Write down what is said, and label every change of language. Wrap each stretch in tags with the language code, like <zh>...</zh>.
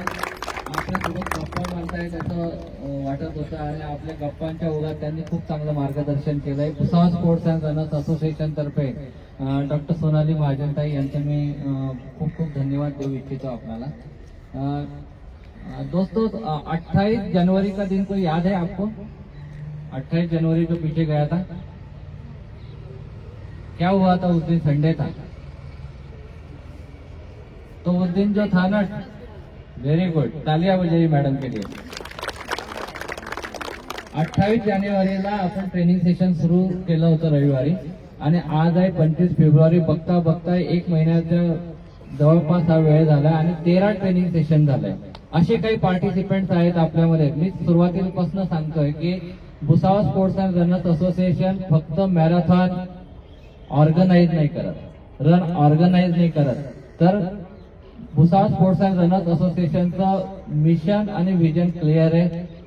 <mr>आपल्यासोबत गप्पा मारतायत असं वाटत होतं आणि आपल्या गप्पांच्या ओघात त्यांनी खूप चांगलं मार्गदर्शन केलंय. Bhusawal sports and runners association तर्फे डॉक्टर सोनाली महाजनताई यांचे मी खूप खूप धन्यवाद देऊ इच्छितो आपल्याला.</mr> <hi>दोस्तों, 28 जनवरी का दिन कोई याद है आपको? 28 जनवरी जो पीछे गया था, क्या हुआ था उस दिन? संडे था. तो उस दिन जो था ना,</hi> <en>very good,</en> <hi>तालियां बजाई मॅडम के लिए.</hi> <mr>28 जानेवारीला आपण ट्रेनिंग सेशन सुरू केलं होतं रविवारी आणि आज आहे 25 फेब्रुवारी. बघता बघता 1 महिन्याच्या जवळपास हा वेळ झाला आणि 13 ट्रेनिंग सेशन झालंय. असे काही पार्टिसिपेंट्स आहेत आपल्यामध्ये. मी सुरुवातीपासून सांगतोय की Bhusawal sports and runners association फक्त मॅरेथॉन ऑर्गनाईज नाही करत, रन ऑर्गनाईज नाही करत, तर Bhusawal sports and runners असोसिएशनचं mission आणि विजन क्लिअर आहे.</mr>